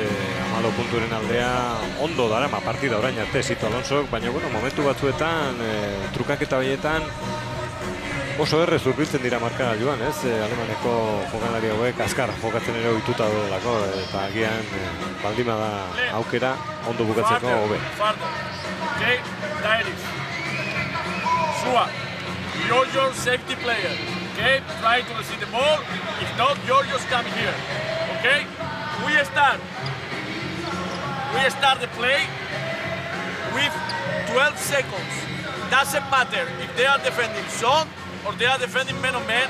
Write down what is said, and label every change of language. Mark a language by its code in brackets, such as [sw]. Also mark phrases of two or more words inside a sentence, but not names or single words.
[eu] 14 punturen aldea ondo darama partida orain arte Sito Alonsok, baina bueno, momentu batzuetan trukaketa horietan oso errez hurbiltzen dira markara joan, ez? Alemaneko jokalari hauek azkar jokatzen ere ohituta daudelako eta agian baldin bada aukera ondo bukatzeko hobe. [en] Okay, Dairis. Sua, you're your safety player. Okay, try to receive the ball. If not, you're just coming here. Okay, we start the play with 12 seconds. Doesn't matter if they are defending zone or they are defending man on man.